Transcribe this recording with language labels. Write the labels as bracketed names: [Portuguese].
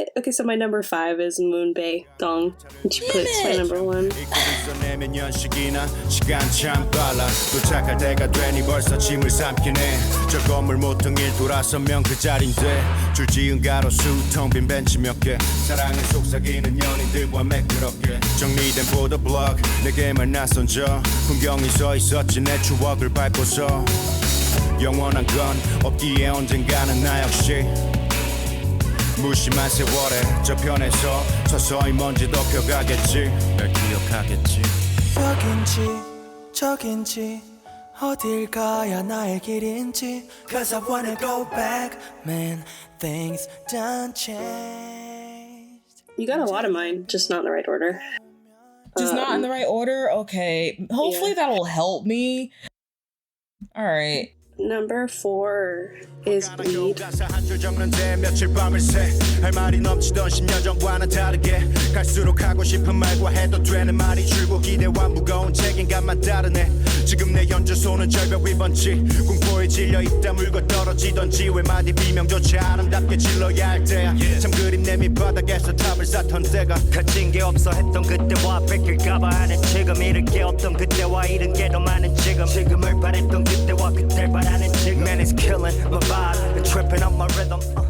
[English] So my number 5 is Moon Bay Dong, which puts my number 1. [Korean] 내면 연식이나 시간 참 빨라 도착할 때가 되니 벌써 짐을 삼키네 저 건물 모퉁이를 돌아서면 그 자리인데 줄 지은 가로수 텅 빈 벤치 몇 개 사랑에 속삭이는 연인들과 매끄럽게 정리된 보도블록 내게만 낯선 저 풍경이 서 있었지 내 추억을 밟고서 영원한 건 없기에 언젠가는 나 역시 무심한 세월에 저편에서 서서히 먼지 덮여가겠지 날 기억하겠지 여긴지 저긴지 어딜 가야 나의 길인지 [English] Cause I wanna go back Man, things done changed You got a lot of mine, just not in the right order. Just not in the right order? Okay. Hopefully that'll help me. All right. Number 4 is Bleed. [Korean] 한줄 적는데 며칠 밤을 새 할 말이 넘치던 10년 전과는 다르게 갈수록 하고 싶은 말과 해도 되는 말이 줄고 기대와 무거운 책임감만 다르네 지금 내 현주소는 절벽 위번지 공포에 질려 있다 물고 떨어지던지 왜 마디 비명조차 아름답게 질러야 할 때야 참 그림 내 밑바닥에서 탑을 쌓던 때가 가진 게 없어 했던 그때와 뺏길까봐 하는 지금 잃을 게 없던 그때와 잃은 게 더 많은 지금을 바랬던 그때와 그때를 바라는 지금 [English] Man it's killing my vibe and tripping up my rhythm